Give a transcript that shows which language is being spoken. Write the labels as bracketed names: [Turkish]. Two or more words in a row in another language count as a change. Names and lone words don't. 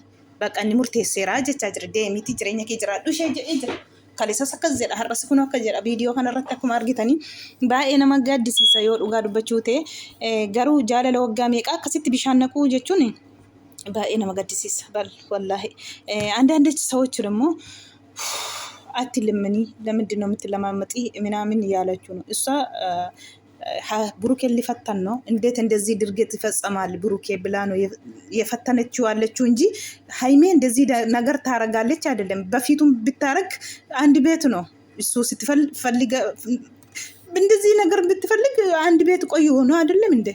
[Oromo] Bakka inni murteesseeraa jechaa jira. Deemiti jireenya kee jiraadhu ishee jedhee jira. Kaleessas akkas jedha. Har'as kun akka jedha. Viidiyoo kanarratti akkuma argitanii baay'ee nama gaddisiisa yoo dhugaa dubbachuu ta'e. Garuu jaalala waggaa meeqaa akkasitti bishaan naquu jechuun baay'ee nama gaddisiisa. Wallaahi. [Amharic] አንዳንድ ሰዎች ደግሞ አትልምኒ ለምንድን ነው የምትለማመጪ ምናምን እያላችሁ ነው። እሷ ብሩኬን ሊፈተን ነው። እንዴት እንደዚህ ድርጊት ይፈጸማል ብሩኬ ብላ ነው የፈተነችው አለችው እንጂ ሃይሜ እንደዚህ ነገር ታረጋለች አይደለም። በፊቱም ብታረግ አንድ ቤት ነው። እሱ ስትፈልግ እንደዚህ ነገር ብትፈልግ አንድ ቤት ቆይ ሆኖ አይደለም እንዴ?